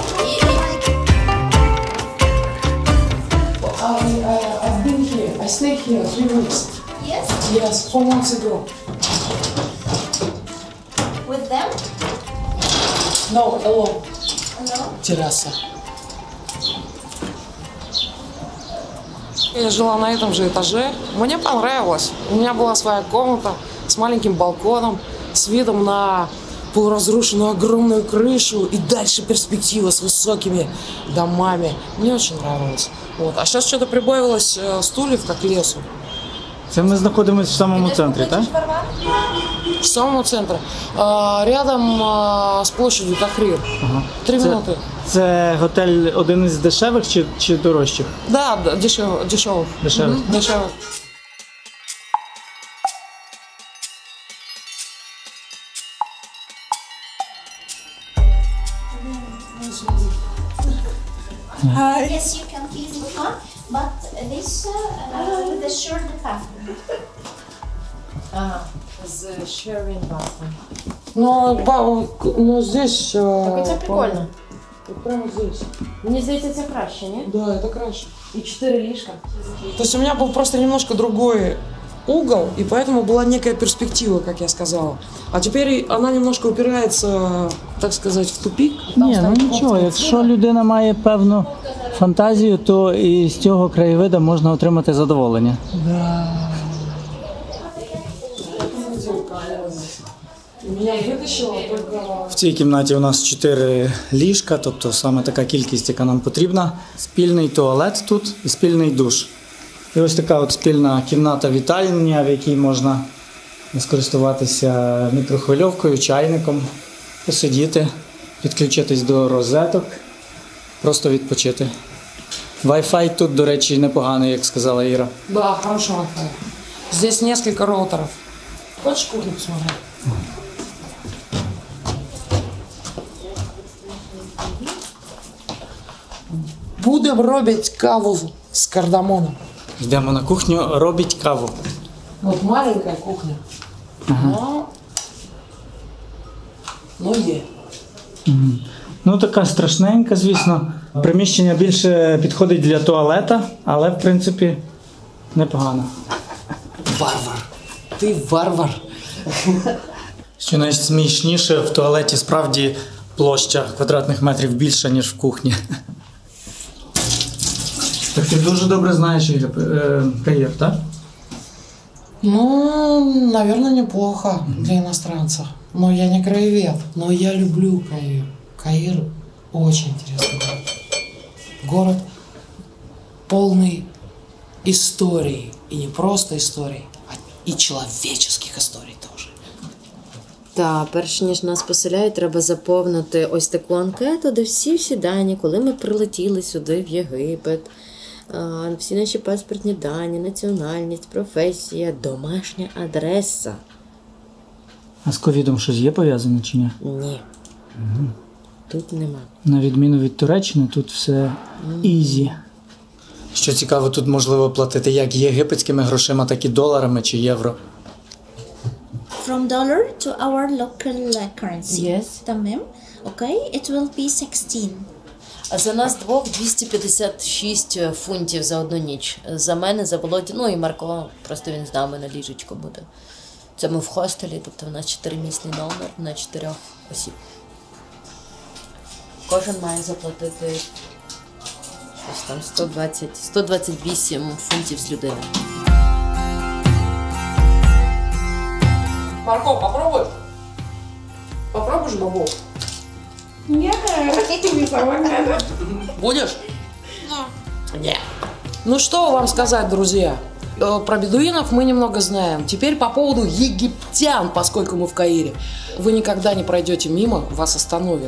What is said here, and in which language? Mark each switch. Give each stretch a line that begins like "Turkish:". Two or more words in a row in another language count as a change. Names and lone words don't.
English: I've been here. I stayed here 3 weeks. Yes. Yes, 4 months ago. With them? No, alone. No. Terasa.
Russian: Я жила на этом же этаже. Мне понравилось. У меня была своя комната с маленьким балконом, с видом на полуразрушенную огромную крышу и дальше перспектива с высокими домами. Мне очень нравилось. Вот. А сейчас что-то прибавилось стульев, как лесу.
Ukrainian: Це ми знаходимося в самому центрі, так?
Russian: В самом центре. Рядом с площадью Тахрир. Ага. 3 минуты.
Ukrainian: Це готель один із дешевих чи дорожчих?
Russian: Да, дешевых.
Ukrainian: Дешевих.
Russian: Дешевых.
English: Yes, you can feel the fun, but this with the shared bathroom. З sharing bathroom.
Russian: Ну здесь...
Ukrainian: Це прикольно.
Russian: Вот прямо здесь.
Ukrainian: Мені здається, це краще, ні?
Russian: Да, это краше.
Ukrainian: І 4 ліжка.
Russian: То есть у меня был просто немножко другой угол, и поэтому была некая перспектива, как я сказала. А теперь она немножко упирается, так сказать, в тупик.
Ukrainian: Ні, ну нічого, якщо людина має певну фантазію, то і з цього краєвида можна отримати задоволення.
Russian: Меня вытащило только...
Ukrainian: В цій кімнаті у нас 4 ліжка, тобто саме така кількість, яка нам потрібна. Спільний туалет тут і спільний душ. І ось така от спільна кімната-вітальня, в якій можна скористуватися мікрохвильовкою, чайником, посидіти, підключитись до розеток, просто відпочити. Wi-Fi тут, до речі, непоганий, як сказала Іра. Да, хороший Wi-Fi.
Russian: Здесь несколько роутеров. Хочешь кухню посмотреть? Будем робить каву с кардамоном.
Ukrainian: Йдемо на кухню, робіть каву.
Russian: Вот маленькая кухня. Но є.
Ukrainian: Ну, така страшненька, звісно. Приміщення більше підходить для туалета, але, в принципі, непогано. Варвар. Ти варвар. Що найсмішніше, в туалеті справді площа квадратних метрів більша, ніж в кухні. Так ти дуже добре знаєш Каїр, так?
Russian: Ну, наверное, неплохо для иностранца. Но я не краевед, но я люблю Каир. Каир очень интересный город. Город полный историй. И не просто историй, а и человеческих историй тоже.
Ukrainian: Та перш ніж нас поселяють, треба заповнити ось таку анкету, де всі дані, коли ми прилетіли сюди в Єгипет, всі наші паспортні дані, національність, професія, домашня адреса. А з ковідом щось є пов'язане чи ні? Ні. Тут нема. На відміну від Туреччини, тут все ізі. Що цікаво, тут можливо платити як єгипетськими грошима, так і доларами чи євро.
English: From dollar to our local currency. Yes. تمام. Okay, it will be 16.
Ukrainian: А за нас двох 256 фунтів за одну ніч. За мене, за Володю, ну і Марко, просто він з нами на ліжечко буде. Це ми в хостелі, тобто в нас 4-місний номер на 4 осіб. Кожен має заплатити щось там 128 фунтів з людини. Марко,
Russian: попробуй. Попробуешь бобок? Нет, будешь? Нет. Ну что вам сказать, друзья? Про бедуинов мы немного знаем. Теперь по поводу египтян, поскольку мы в Каире. Вы никогда не пройдете мимо, вас остановят.